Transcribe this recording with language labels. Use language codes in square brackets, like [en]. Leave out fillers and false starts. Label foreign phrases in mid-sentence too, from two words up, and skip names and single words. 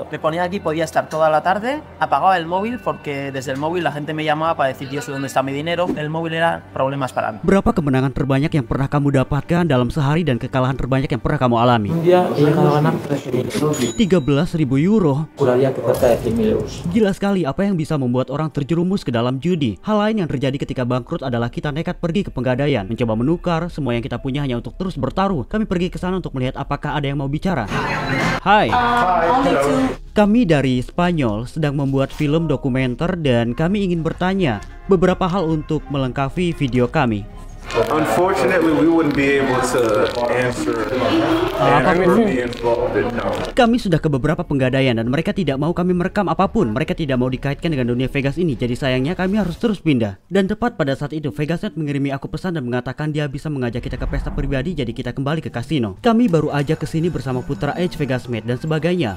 [es] Me ponía aquí, podía estar toda la tarde, apagaba el móvil porque desde el móvil la gente me llamaba para decir, yo sé dónde está mi dinero. El móvil era problemas para mí. [id] Berapa kemenangan terbanyak yang pernah kamu dapatkan dalam sehari dan kekalahan terbanyak yang pernah kamu alami? [es] Un día he llegado a ganar 13.000 euros. 13.000 euro? Juraría que cerca de 100.000 euros. [id] Gila sekali apa yang bisa membuat orang terjerumus ke dalam judi. Hal lain yang terjadi ketika bangkrut adalah kita nekat pergi ke penggadaian, mencoba menukar semua yang kita punya hanya untuk terus bertaruh. Kami pergi ke sana untuk melihat apakah ada yang mau bicara. Hai. Kami dari Spanyol sedang membuat film dokumenter dan kami ingin bertanya beberapa hal untuk melengkapi video kami. [en] Unfortunately, we wouldn't be able to answer anything involved in no. [id] Kami sudah ke beberapa penggadaian dan mereka tidak mau kami merekam apapun. Mereka tidak mau dikaitkan dengan dunia Vegas ini. Jadi sayangnya kami harus terus pindah. Dan tepat pada saat itu Vegasnet mengirimi aku pesan dan mengatakan dia bisa mengajak kita ke pesta pribadi. Jadi kita kembali ke kasino. Kami baru aja kesini bersama Putra Edge, Vegasmet dan sebagainya.